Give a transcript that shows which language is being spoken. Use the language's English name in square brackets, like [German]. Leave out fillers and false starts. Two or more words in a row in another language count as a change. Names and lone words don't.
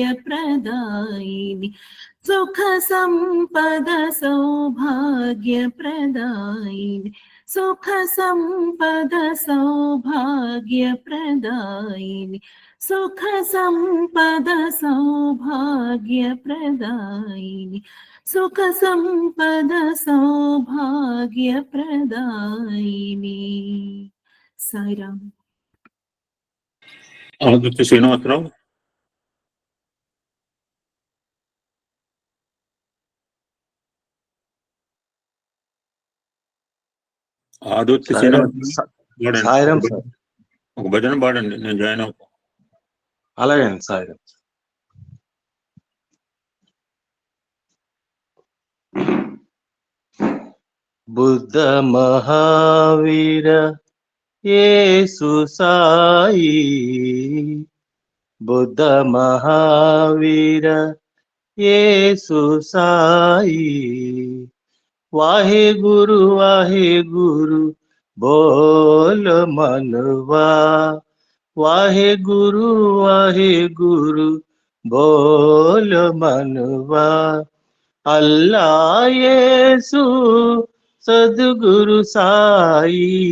[Sanskrit] प्रदायिनी, सुख संपद सौभाग्य प्रदायिनी, सुख संपद सौभाग्य प्रदायिनी, सुख संपद सौभाग्य प्रदायिनी, सुख संपद सौभाग्य प्रदायिनी। साई राम। आदित्य श्रीनिवासराव. [Telugu] ఆదిత్య సాయిరామ్ సార్. ఒక భజన పాడండి, నేను జాయిన్ అవుతా. అలాగే అండి. సాయిరామ్. బుద్ధ మహావీర యేసు సాయి, బుద్ధ మహావీర యేసు సాయి, [Hindi] वाहे गुरु बोल मनवा, वाहे गुरु बोल मनवा, अल्लाह येसु सद्गुरु साई,